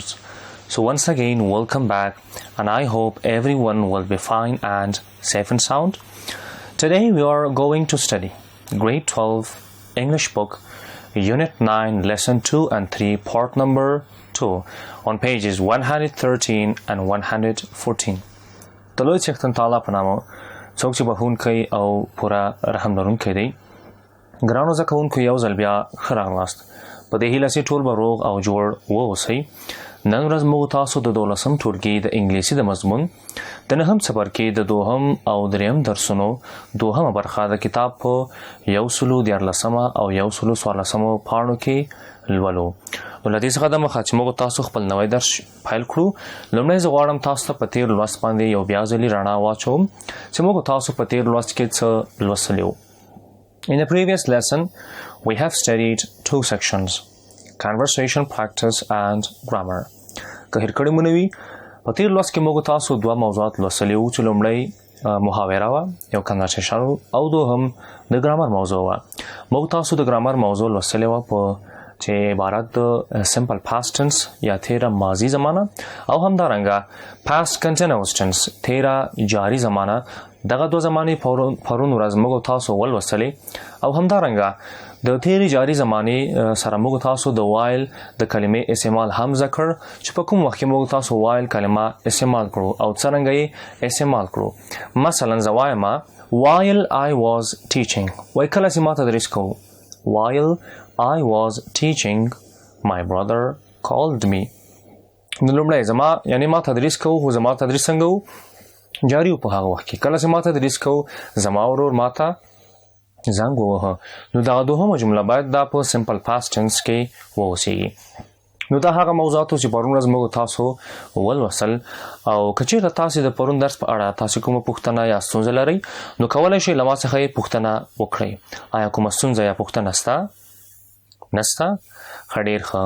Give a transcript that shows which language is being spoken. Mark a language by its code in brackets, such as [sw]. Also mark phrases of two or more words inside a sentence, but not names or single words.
[en] So once again, welcome back, and I hope everyone will be fine and safe and sound. Today we are going to study Grade 12 English book, Unit 9, Lesson 2 and 3, Part number 2, on pages 113 and 114. [ps] د لوی څښتن تعالی په نامه څوک چې بخښونکی او پوره رحم لرونکی دی. ګرانو زده کوونکو، یو ځل بیا ښه راغلاست. په دې هیله چې ټول به روغ او جوړ واوسئ. نن ورځ موږ تاسو د 12 ټولګي د انګلیسي د مضمون د 9 څپرکي د 2 او 3 درسونو 2مه برخه د کتاب په 114 او 114 پاڼو کې لولو. نو له دې څخه د مخه چې موږ تاسو خپل نوی درس پیل کړو، لومړی زه غواړم تاسو ته په تېر لوست باندې یو بیا ځلې رڼا واچوم چې موږ تاسو په تېر لوست کې څه لوستلي وو. [en] In the previous lesson, we have studied 2 sections, conversation practice and grammar. [ps] که هېر کړي مو نه وي، په تېر لوست کې موږ تاسو 2 موضوعات لوستلي وو چې لومړی محاوره وه، یو کنورسیشن او دوهم د ګرامر موضوع وه. موږ تاسو د ګرامر موضوع لوستلې وه په چې عبارت د [en] simple past tense [ps] یا تیره ماضی زمانه او همدارنګه [en] past continuous tense [ps] تیره جاری زمانه. دغه 2 زمانې پرون ورځ موږ تاسو ولوستلې او همدارنګه د تیری جاری زمانې سره موږ تاسو د while د کلمې استعمال هم ذکر چې په کوم وخت کې موږ تاسو while کلمه استعمال کړو او څرنګه یې استعمال کړو. مثلا زه وایم [en] while I was teaching، [ps] وایي کله چې ما تدریس کوو. [en] while I was teaching my brother called me. [ps] نو لومړی زما یعنی ما تدریس کوو، خو زما تدریس څنګه وو؟ جاری وو. په هغه وخت کې کله چې ما تدریس کوو زما ورور ما ته زنګ ووهه. نو دغه دوهمه جمله باید دا په [en] simple past tense [ps] کې واوسیږي. نو دا هغه موضوعات چې پرون ورځ موږ تاسو ولوستل، او که چېرته تاسې د پرون درس په اړه تاسې کومه پوښتنه یا ستونزه لرئ نو کولی شئ له ما څخه یې پوښتنه وکړئ. آیا کومه ستونزه یا پوښتنه شته؟ نسته؟ ښه، ډېر ښه.